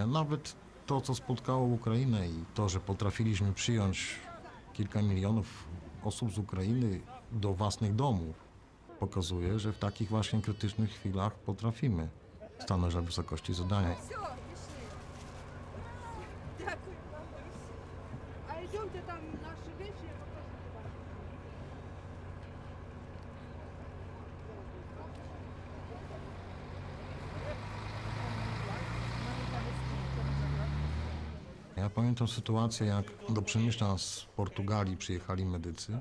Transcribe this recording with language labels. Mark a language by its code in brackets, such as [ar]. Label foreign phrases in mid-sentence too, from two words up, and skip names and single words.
[pl] Nawet to, co spotkało Ukrainę i to, że potrafiliśmy przyjąć kilka milionów osób z Ukrainy do własnych domów, pokazuje, że w takich właśnie krytycznych chwilach potrafimy stanąć na wysokości zadania. [uk] A йдемте там наші речі, я покажу. [pl] Ja pamiętam sytuację, jak do Przemyśla z Portugalii przyjechali medycy.